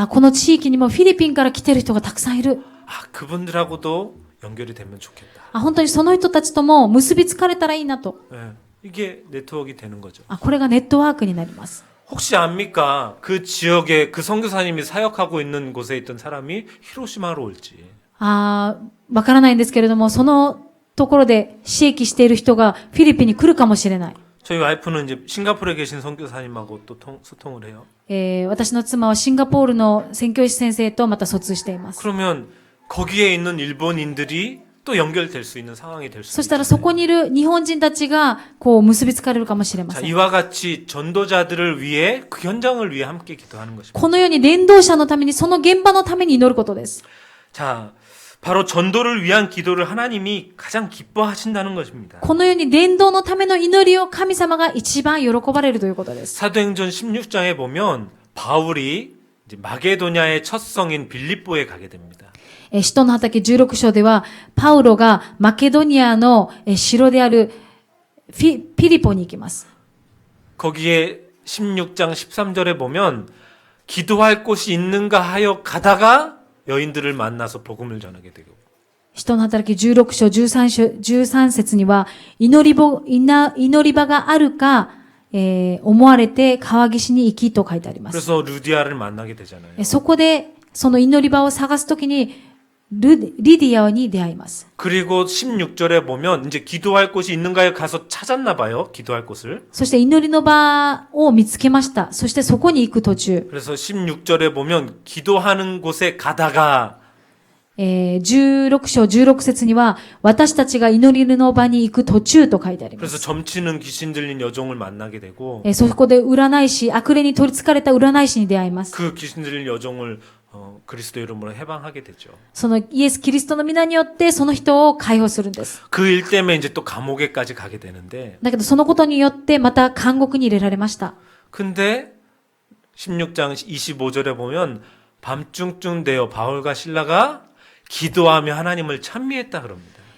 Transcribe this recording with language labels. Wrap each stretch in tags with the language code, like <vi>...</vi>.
<ja>この地域にもフィリピンから来てる人がたくさんいる。</ja> <ko>그분들하고도 연결이 되면 좋겠다.</ko> <ja>本当にその人たちとも結びつかれたらいいなと。</ja> <ko>예, 이게 네트워크가 되는 거죠.</ko> <ja>これがネットワークになります。</ja> <ko>혹시 압니까? 그 지역에 그 선교사님이 사역하고 있는 곳에 있던 사람이 히로시마로 올지.</ko> <ja>わからないんですけれども、そのところで使役している人がフィリピンに来るかもしれない。</ja> <ko>저희 와이프는 이제 싱가포르에 계신 선교사님하고 또 소통을 해요.</ko> <ja>私の妻はシンガポールの宣教師先生とまた疎通しています。</ja> <ko>그러면 거기에 있는 일본인들이 또 연결될 수 있는 상황이 될 수</ko> <ja>そしたらそこにいる日本人たちが結びつかれるかもしれま</ja> <ko>자,</ko> <ja>せん。</ja> <ko>이와 같이 전도자들을 위해 그 현장을 위해 함께 기도하는 것입니다.</ko> <ja>このように伝道者のためにその現場のために祈ることです。</ja> <ko>자, 바로 전도를 위한 기도를 하나님이 가장 기뻐하신다는 것입니다.</ko> <ja>このように伝道のための祈りを神様が一番喜ばれるということです。</ja> <ko>사도행전 16장에 보면 바울이 이제 마게도냐의 첫 성인 빌립보에 가게 됩니다.</ko> <ja>使徒の畑16章では、パウロがマケドニアの城であるピリポに行きます。</ja> <ko>거기에 16장 13절에 보면 기도할 곳이 있는가 하여 가다가 여인들을 만나서 복음을 전하게 되고</ko> <ja>使徒の働き16章13節には、祈り場があるか、思われて川岸に行きと書いてあります。</ja> <ko>그래서 루디아를 만나게 되잖아요.</ko> <ja>そこで、その祈り場を探すときに、リディアに出会います。</ja> <ko>그리고 16절에 보면 이제 기도할 곳이 있는가에 가서 찾았나 봐요. 기도할 곳을.</ko> <ja>そして祈りの場を見つけました。そしてそこに行く途中、</ja> <ko>그래서 16절에 보면 기도하는 곳에 가다가</ko> <ja>16章16節には、私たちが祈りの場に行く途中と書いてありま</ja> <ko>그래서</ko> <ja>す。</ja> <ko>점치는 귀신 들린 여종을 만나게 되고</ko> <ja>そこで占い師、悪霊に取り憑かれた占い師に出会います。</ja> <ko>그 귀신 들린 여종을 그리스도 이름으로 해방하게 되죠.</ko> <ja>そのイエス・キリストの皆によってその人を解放するんです。</ja> <ko>그 일 때문에 이제 또 감옥에까지 가게 되는데</ko> <ja>だけどそのことによってまた監獄に入れられました。</ja> <ko>근데 16장 25절에 보면 밤중쯤 되어 바울과 실라가 기도하며 하나님을 찬미했다 그럽니다.</ko>